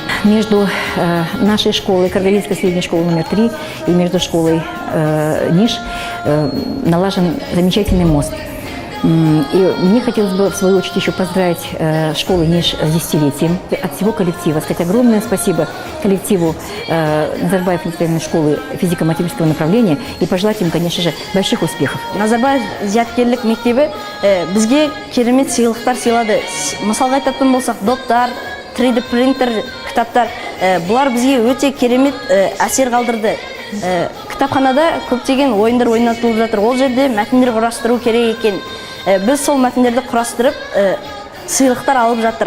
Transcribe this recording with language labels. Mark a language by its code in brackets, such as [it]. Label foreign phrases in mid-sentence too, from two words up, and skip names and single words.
[ru] Между нашей школой, Каргалийской средней школой номер 3 и между школой НИШ налажен замечательный мост. И мне хотелось бы в свою очередь еще поздравить школу НИШ с 10-летием. От всего коллектива сказать огромное спасибо коллективу Назарбаев муниципальной школы физико-математического направления и пожелать им, конечно же, больших успехов. [kk] Назарбаев зияткерлік мектебі бізге керемет сыйлықтар сыйлады. Мысалға айтатын болсақ, доптар, 3D принтер, кітаптар, бұлар бізге өте керемет әсер қалдырды. Кітапханада көптеген ойындар ойнатылып жатыр. Ол жерде мәтіндер құрастыру керек екен. Біз сол мәтіндерді құрастырып, сыйлықтар алып жатырық.